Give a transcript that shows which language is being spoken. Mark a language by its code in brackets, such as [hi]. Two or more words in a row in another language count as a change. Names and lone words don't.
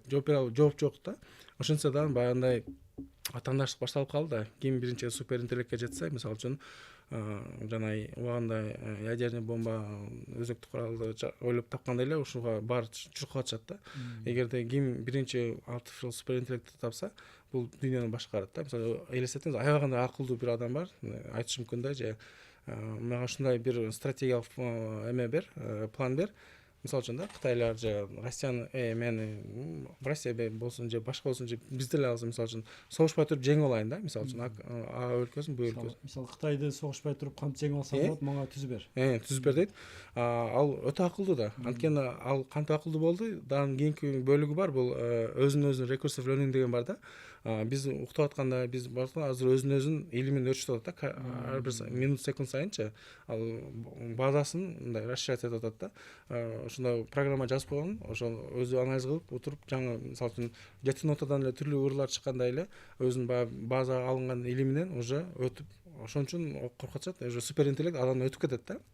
[ky] Жооп жок да. Ошентсе дагы баягындай атаандаштык башталып калды да. Ким биринчи супер интеллектке жетсе, мисалы үчүн жана убагында [ru] ядерный бомба [ky] өзөктүк куралды ойлоп тапкандай эле ушуга баары чуркап атышат да. Эгерде ким биринчи [en] artificial super [ky] интеллектти тапса, бул дүйнөнү башкарат да. Мисалы элестетиңиз, аябагандай акылдуу бир адам бар, айтыш мүмкүн да, же мага ушундай бир стратегиялык эме бер, план бер. Мисалы үчүн да, Кытайлар же Россияны мени Россия болсун же башка болсун же биз деле алсак, мисалы үчүн согушпай туруп жеңип алайын да. Мисалы үчүн А өлкөсүн, Б өлкөсүн. Мисалы Кытайды согушпай туруп кантип жеңип алсак болот, мага түзүп бер. Түзүп бер дейт. Ал өтө акылдуу да. Анткени ал кантип акылдуу болду, дагы кийинки бөлүгү бар, бул өзүнүн [en] recursive learning [ky] деген бар да. Биз уктап атканда биз азыр өзүн илимин өрчүтүп атат да, ар бир минут секунд сайынчы ал базасын мындай расширять этип атат да. Ошондой программа жазып койгон, ошол өзү анализ кылып отуруп жаңы мисалы үчүн жети нотадан эле түрлүү ырлар чыккандай эле өзүнүн баягы базага алынган илиминен уже өтүп, ошон үчүн коркутушат, уже супер интеллект андан өтүп кетет да.